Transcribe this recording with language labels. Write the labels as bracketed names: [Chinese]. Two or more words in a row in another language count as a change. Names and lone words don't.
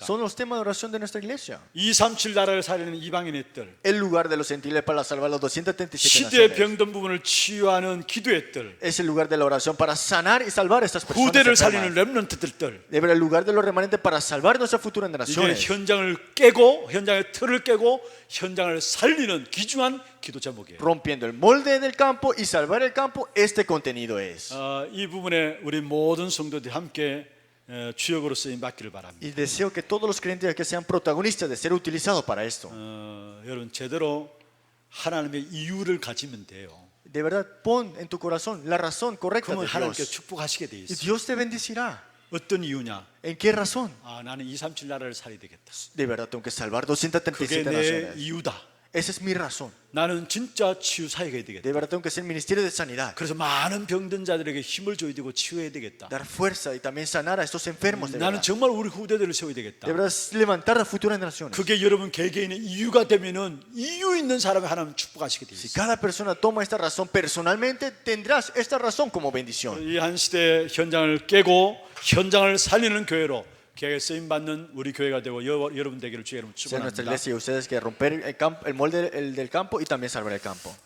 [Spanish] Son los temas de oración de nuestra iglesia. [Korean] 237 나라를 살리는 이방인의 뜰, [Spanish] El lugar de los gentiles para salvar los 237 [Korean] 시대의 [Spanish] naciones. [Korean] 병든 부분을 치유하는 기도의 뜰, [Spanish] Es el lugar de la oración para sanar y salvar a estas personas. [Korean] 후대를 살리는 [Spanish] enfermas. [Korean] 렘넌트들 뜰. [Spanish] Debe ser el lugar de los remanentes para salvar nuestras futuras [Korean] 이게 [Spanish] generaciones. [Korean] 현장을 깨고 현장의 틀을 깨고 현장을 살리는 귀중한 기도 제목이에요. [Spanish] Rompiendo el molde del campo y salvar el campo, este contenido es. [Korean] 이 부분에 우리 모든 성도들이 함께 주역으로 쓰임 받기를 바랍니다. [Spanish] Y deseo que todos los creyentes que sean protagonistas de ser utilizados para esto. [Korean] 여러분 제대로 하나님의 이유를 가지면 돼요. [Spanish] De verdad, pon en tu corazón la razón correcta [Korean] 그러면 [Spanish] de [Korean] 하나님께 [Spanish] Dios. [Korean] 축복하시게 돼 [Spanish] Y [Korean] 있어요. [Spanish] Dios te bendecirá. [Korean] 어떤 이유냐? [Spanish] ¿En qué razón? [Korean] 나는 237 나라를 살려야 되겠다. [Spanish] De verdad, tengo que salvar [Korean] 그게 [Spanish] 237 [Korean] 내 [Spanish] naciones. [Korean] 이유다. [Spanish] Esa es mi razón. [Korean] 나는 진짜 치유 사역해야 되겠다. [Spanish] De verdad, tengo que ser ministerio de sanidad. [Korean] 그래서 많은 병든 자들에게 힘을 줘야 되고 치유해야 되겠다. [Spanish] Dar fuerza y también sanar a estos enfermos. De [Korean] 나는 [Spanish] verdad. [Korean] 정말 우리 후대들을 세워야 되겠다. [Spanish] De verdad, levantar a futuras generaciones. [Korean] 그게 여러분 개개인의 이유가 되면은 이유 있는 사람을 하나님 축복하시게 돼 [Spanish] Si [Korean] 있어요. [Spanish] cada persona toma esta razón personalmente, tendrás esta razón como bendición. [Korean] 이 한 시대 현장을 깨고 현장을 살리는 교회로 교회에 쓰임 받는 우리 교회가 되고 여러분 되기를 주의 이름으로 [Spanish] Sea nuestra [Korean] 축원합니다. [Spanish] iglesia y ustedes que romper el molde del campo y también salvar el campo.